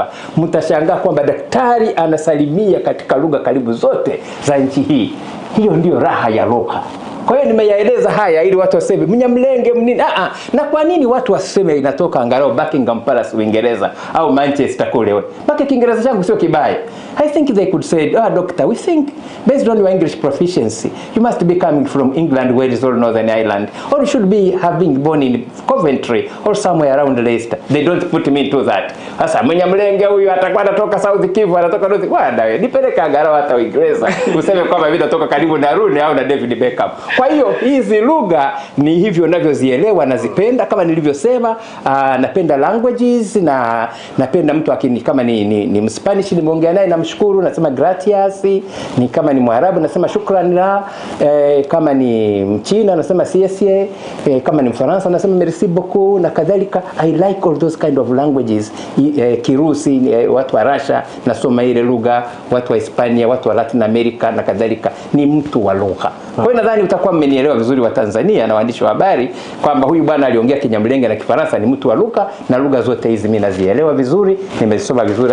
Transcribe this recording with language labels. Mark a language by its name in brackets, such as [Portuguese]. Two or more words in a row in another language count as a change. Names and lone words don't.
[Swahili] Mtashangaa kwamba daktari anasalimia katika lugha karibu zote za nchi hii. Hiyo ndio raha ya lugha. Kwa hiyo nimeyaeleza haya ili watu waseme Mnyamlenge mnini. Na kwa nini watu waseme inatoka angalau Buckingham Palace Uingereza au Manchester kule? Baki Kiingereza changu sio kibaya. [English] I think they could say, doctor, we think based on your English proficiency, you must be coming from England, Wales or Northern Ireland, or you should be having born in Coventry or somewhere around Leicester. They don't put me into that. [Swahili] Sasa Mnyamlenge huyu atakuwa anatoka South Kivu, anatoka North. Wewe nipeleka angalau hata Uingereza. Useme kwamba mimi natoka karibu na Rooney au na David Beckham. Kwa hiyo hizi lugha ni hivyo ninavyozielewa, nazipenda kama nilivyosema. Napenda languages na napenda mtu akini kama ni Mspanish nimeongea naye namshukuru nasema gracias, ni kama ni Mwarabu nasema shukran la, kama ni Mchina nasema siasia, kama ni Mfaransa nasema [French] merci beaucoup [Swahili] na kadhalika. [English] I like all those kind of languages. [Swahili] Kirusi, watu wa Russia nasoma ile lugha, watu wa Hispania, watu wa Latin America na kadhalika. Ni mtu wa lugha. Kwa hiyo nadhani utakuwa mmenielewa vizuri wa Tanzania na waandishi wa habari kwamba huyu bwana aliongea Kinyamlenge na Kifaransa, ni mtu wa lugha, na lugha zote hizi mimi nazielewa vizuri, nimezisoma vizuri.